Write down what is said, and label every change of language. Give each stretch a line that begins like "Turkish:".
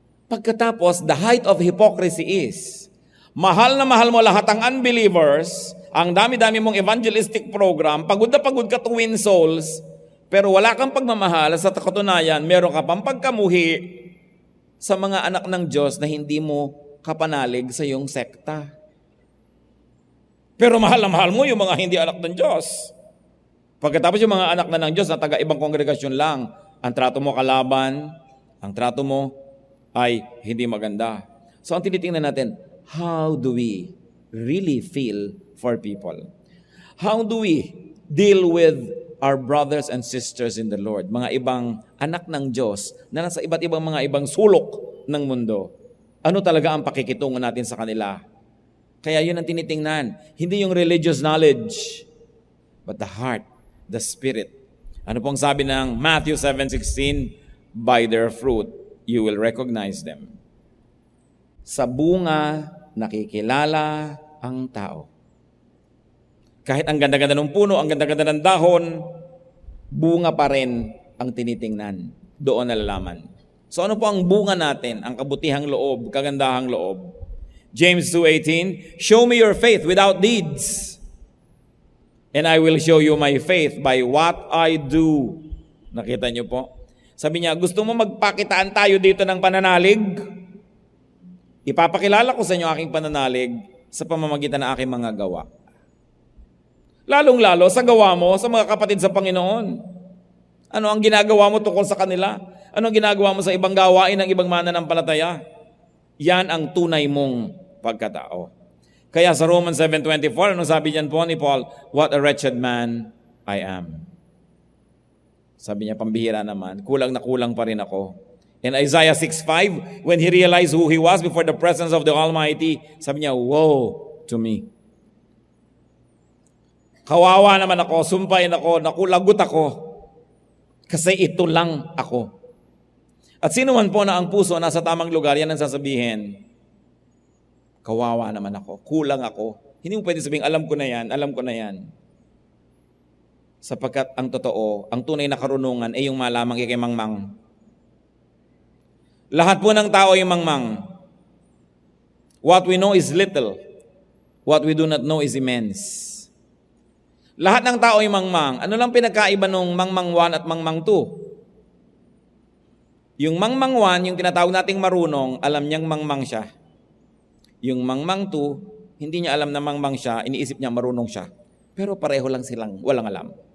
Filipino: Pagkatapos,
English: the height of hypocrisy is,
Filipino: mahal na mahal mo lahat ang unbelievers, ang dami-dami mong evangelistic program, pagod na pagod ka
English: to win souls,
Filipino: pero wala kang pagmamahal sa katunayan, meron ka pang pagkamuhi sa mga anak ng Diyos na hindi mo kapanalig sa iyong sekta. Pero mahal na mahal mo yung mga hindi anak ng Diyos. Pagkatapos yung mga anak na ng Diyos na taga-ibang kongregasyon lang, ang trato mo kalaban, ang trato mo ay hindi maganda. So ang tinitingnan natin,
English: how do we really feel for people? How do we deal with our brothers and sisters in the Lord?
Filipino: Mga ibang anak ng Diyos na nasa iba't ibang mga ibang sulok ng mundo. Ano talaga ang pakikitungo natin sa kanila? Kaya yun ang tinitingnan. Hindi yung
English: religious knowledge, but the heart, the spirit.
Filipino: Ano pong sabi ng
English: Matthew 7:16? By their fruit, you will recognize them.
Filipino: Sa bunga, nakikilala ang tao. Kahit ang ganda-ganda ng puno, ang ganda-ganda ng dahon, bunga pa rin ang tinitingnan. Doon nalalaman. So ano po ang bunga natin? Ang kabutihang loob, kagandahang loob.
English: James 2:18, show me your faith without deeds, and I will show you my faith by what I do.
Filipino: Nakita niyo po? Sabi niya, gusto mo magpakitaan tayo dito ng pananalig? Ipapakilala ko sa inyo aking pananalig sa pamamagitan ng aking mga gawa. Lalong-lalo sa gawa mo sa mga kapatid sa Panginoon. Ano ang ginagawa mo tungkol sa kanila? Ano ang ginagawa mo sa ibang gawain ng ibang mananampalataya? Yan ang tunay mong pagkatao. Kaya sa Romans 7:24, anong sabi niyan po ni Paul?
English: What a wretched man I am.
Filipino: Sabi niya, pambihira naman. Kulang na kulang pa rin ako.
English: In Isaiah 6:5, when he realized who he was before the presence of the Almighty,
Filipino: sabi niya,
English: woe to me.
Filipino: Kawawa naman ako, sumpain ako, nakulagot ako. Kasi ito lang ako. At sino man po na ang puso nasa tamang lugar, yan ang sasabihin, kawawa naman ako, kulang ako. Hindi mo pwede sabihin, alam ko na yan. Sapagkat ang totoo, ang tunay na karunungan ay yung malamang kay mangmang. Lahat po ng tao ay mangmang.
English: What we know is little. What we do not know is immense.
Filipino: Lahat ng tao ay mangmang. Ano lang pinagkaiba nung mangmang 1 at mangmang 2? Yung mangmang 1, yung tinatawag nating marunong, alam niyang mangmang siya. Yung mangmang 2, hindi niya alam na mangmang siya, iniisip niya marunong siya. Pero pareho lang silang walang alam.